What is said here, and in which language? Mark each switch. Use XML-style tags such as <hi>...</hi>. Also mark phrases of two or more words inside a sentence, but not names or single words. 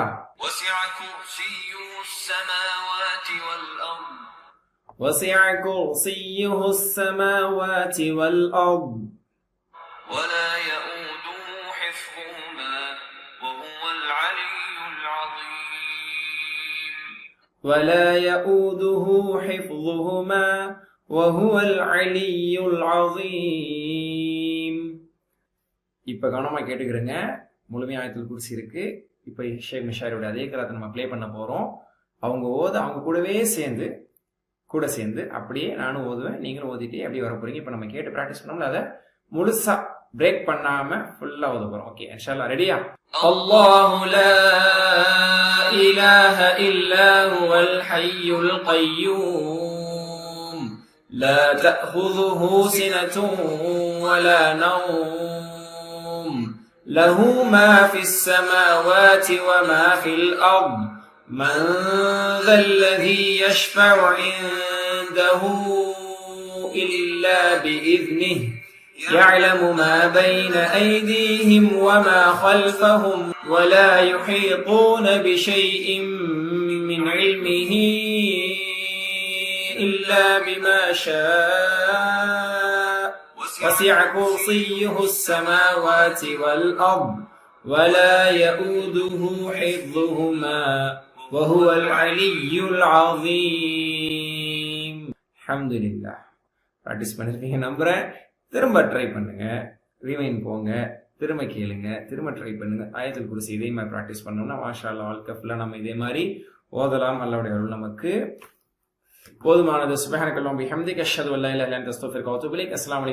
<ar>وسع كرسيه السماوات والأرض وسع كرسيه السماوات والأرض ولا يؤوده حفظهما وهو العلي العظيم ولا يؤوده حفظهما وهو العلي العظيم.</ar> <ta>இப்ப கவனமா கேட்டுக்கிறங்க. முழுமையா ஆயத்துல் குர்சி இருக்கு. இப்ப ஷேக் மிஷாரியோட அதே கராத்தை நம்ம ப்ளே பண்ண போறோம். அவங்க அவங்க கூடவே கூட சேர்ந்து அப்படியே நானும் ஓதுவேன், நீங்களும் ஓதிட்டே அப்படியே வர போறீங்க. இப்ப நம்ம கேட்டு பிராக்டிஸ் பண்ணோம்ல, அதை முழுசா பிரேக் பண்ணாம ஃபுல்லா ஓத போறோம்.</ta> <ar>ஓகே إن شاء الله. ரெடியா? الله لا إله إلا هو الحي القيوم لا تأخذه سنة ولا نوم له ما في السماوات وما في الأرض من ذا الذي يشفع عنده إلا بإذنه يعلم ما بين أيديهم وما خلفهم ولا يحيطون بشيء من علمه إلا بما شاء وسع كرسيه السماوات والأرض ولا يؤوده حفظهما وهو العلي العظيم. الحمدلله.</ar> <ta>பிராக்டிஸ் பண்ணிருக்கீங்க நம்புறேன். திரும்ப ட்ரை பண்ணுங்க, ரிவைன் போங்க, திரும்ப கேளுங்க, திரும்ப ட்ரை பண்ணுங்க. ஆயத்துல் குர்சி இதே மாதிரி பிராக்டிஸ் பண்ணோம்னா</ta> <ar>ما شاء الله</ar> <ta>வாழ்க்கை ஃபுல்லா நம்ம இதே மாதிரி ஓதலாம். அல்லாஹ்வுடைய அருள் நமக்கு போதுமானது.</ta> <ar>سبحانك اللهم وبحمدك أشهد أن لا إله إلا أنت أستغفرك وأتوب إليك.</ar>